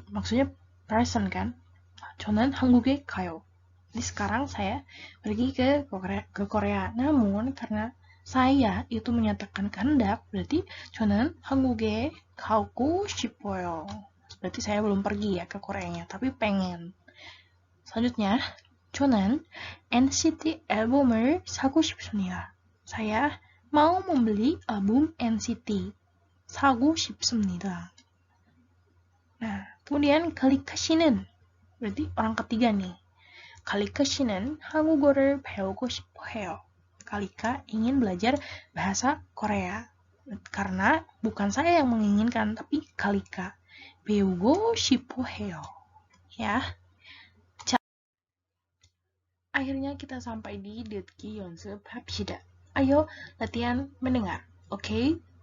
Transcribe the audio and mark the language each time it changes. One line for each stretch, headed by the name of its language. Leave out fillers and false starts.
Indonesian: Maksudnya present kan.
Korean: 저는 한국에 가요.
Indonesian: Jadi sekarang saya pergi ke Korea. Namun karena saya itu menyatakan kehendak, berarti
Korean: 저는 한국에 가고 싶어요.
Indonesian: Berarti saya belum pergi ya ke Koreanya, tapi pengen. Selanjutnya,
Korean: 저는 NCT 앨범을 사고 싶습니다.
Indonesian: Saya mau membeli album NCT.
Korean: 사고 싶습니다.
Indonesian: Nah, kemudian kalika 씨는 berarti orang ketiga nih.
Korean: kalika 씨는 한국어를 배우고 싶어 해요.
Indonesian: Kalika ingin belajar bahasa Korea. Karena bukan saya yang menginginkan, tapi Kalika.
Korean: 배우고 싶어 해요.
Indonesian: Ya. Akhirnya kita sampai di
Korean: 듣기 연습합시다.
Indonesian: Ayo latihan mendengar. Oke?